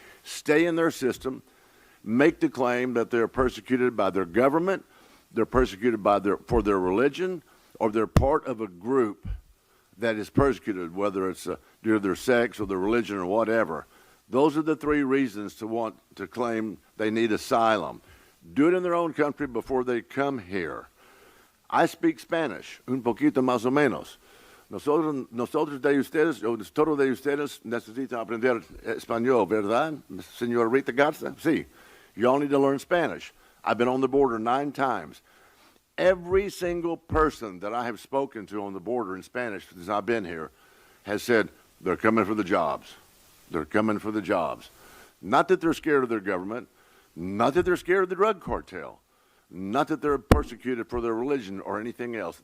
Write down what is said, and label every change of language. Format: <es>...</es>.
<en>Stay in their system, make the claim that they're persecuted by their government, they're persecuted for their religion, or they're part of a group that is persecuted, whether it's due to their sex or their religion or whatever. Those are the 3 reasons to want to claim they need asylum. Do it in their own country before they come here. I speak Spanish,</en> <es>un poquito más o menos. Nosotros de ustedes, o todos de ustedes necesitan aprender español, ¿verdad, señorita Garza? Sí.</es> <en>You all need to learn Spanish. I've been on the border 9 times. Every single person that I have spoken to on the border in Spanish since I've been here has said they're coming for the jobs. They're coming for the jobs. Not that they're scared of their government, not that they're scared of the drug cartel, not that they're persecuted for their religion or anything else.</en>